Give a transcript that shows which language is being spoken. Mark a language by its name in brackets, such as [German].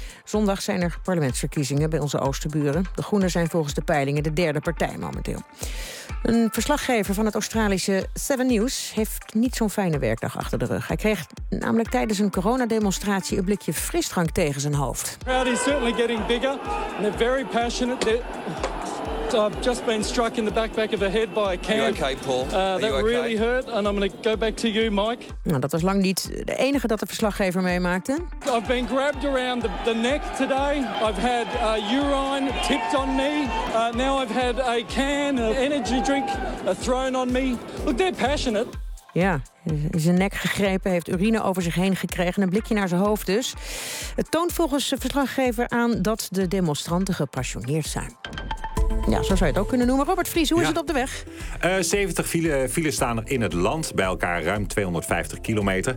[Dutch] Zondag zijn er parlementsverkiezingen bij onze oostenburen. De groenen zijn volgens de peilingen de derde partij momenteel. Een verslaggever van het Australische 7 News heeft niet zo'n fijne werkdag achter de rug. Hij kreeg namelijk tijdens een coronademonstratie een blikje frisdrank tegen zijn hoofd. [English] The crowd is certainly getting bigger and they're very passionate. I've just been struck in the back of the head by a can. Are you okay, Paul? That really hurt and I'm going to go back to you, Mike. [Dutch] Nou, dat was lang niet de enige dat de verslaggever meemaakte. [English] I've been grabbed around the neck today. I've had urine tipped on me. Now I've had a can of energy drink thrown on me. Look, they're passionate. [Dutch] Ja, in zijn nek gegrepen, heeft urine over zich heen gekregen. Een blikje naar zijn hoofd dus. Het toont volgens de verslaggever aan dat de demonstranten gepassioneerd zijn. Ja, zo zou je het ook kunnen noemen. Robert Vries, hoe is het op de weg? 70 files staan er in het land, bij elkaar ruim 250 kilometer.